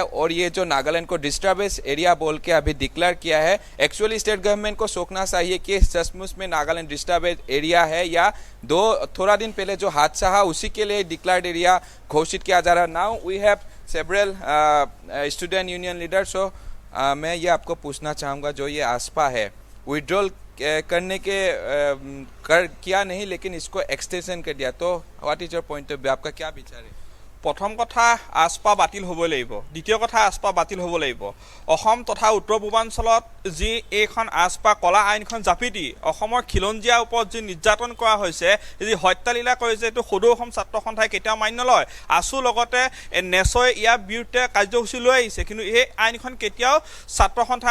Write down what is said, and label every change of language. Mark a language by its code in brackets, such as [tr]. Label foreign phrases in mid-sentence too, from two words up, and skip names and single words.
[hi] और ये जो नागालैंड को [en] disturbance area [hi] बोल के अभी डिक्लेयर किया है, एक्चुअली [en] state government [hi] को सोचना चाहिए कि सचमुच में नागालैंड डिस्टर्बेंस एरिया है या थोड़ा दिन पहले जो हादसा है उसी के लिए [en] declared area [hi] घोषित किया जा रहा है। [en] Now we have several student union leaders. [hi] सो मैं ये आपको पूछना चाहूँगा, जो ये आसपा है विड्रॉल करने के किया नहीं, लेकिन इसको एक्सटेंशन कर दिया, तो [en] What is your point of view? [hi] आपका क्या विचार है? [as] প্ৰথম কথা আস্পা বাতিল হ'ব লাগিব দ্বিতীয় কথা আস্পা বাতিল হ'ব লাগিব অসম তথা উত্তৰ পূৰ্বাঞ্চলত যি এইখন আস্পা কলা আইনখন জাপি দি অসমৰ খিলঞ্জীয়া ওপৰত যি নিৰ্যাতন কৰা হৈছে যি হত্যালীলা কৰিছে এইটো সদৌ অসম ছাত্ৰ সন্থাই কেতিয়াও মান্য নলয় আছু লগতে নেচয় ইয়াৰ বিৰুদ্ধে কাৰ্যসূচী লৈ আহিছে কিন্তু এই আইনখন কেতিয়াও ছাত্ৰ সন্থাই